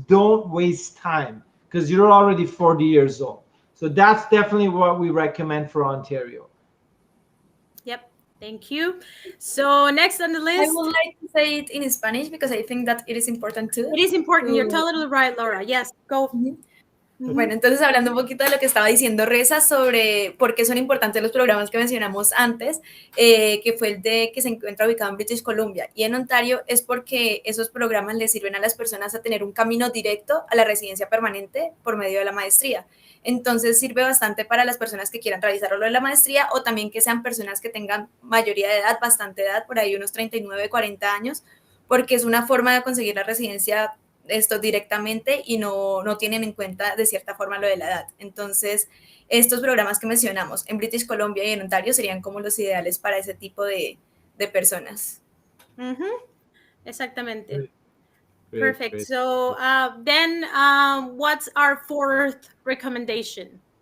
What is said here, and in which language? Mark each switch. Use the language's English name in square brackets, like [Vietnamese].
[English] Don't waste time because you're already 40 years old. So that's definitely what we recommend for Ontario. Yep, thank you. So next on the list. I would like to say it in Spanish because I think that it is important too. It is important. You're totally right, Laura. Yes, go. [Spanish] Bueno, entonces hablando un poquito de lo que estaba diciendo Reza sobre por qué son importantes los programas que mencionamos antes, que fue el de que se encuentra ubicado en British Columbia y en Ontario, es porque esos programas les sirven a las personas a tener un camino directo a la residencia permanente por medio de la maestría. Entonces sirve bastante para las personas que quieran realizar lo de la maestría o también que sean personas que tengan mayoría de edad, bastante edad, por ahí unos 39, 40 años, porque es una forma de conseguir la residencia directamente y no tienen en cuenta de cierta forma lo de la edad. Entonces, estos programas que mencionamos en British Columbia y en Ontario serían como los ideales para ese tipo de personas. [English] Exactamente. Perfect. Great. So then what's our 4th recommendation?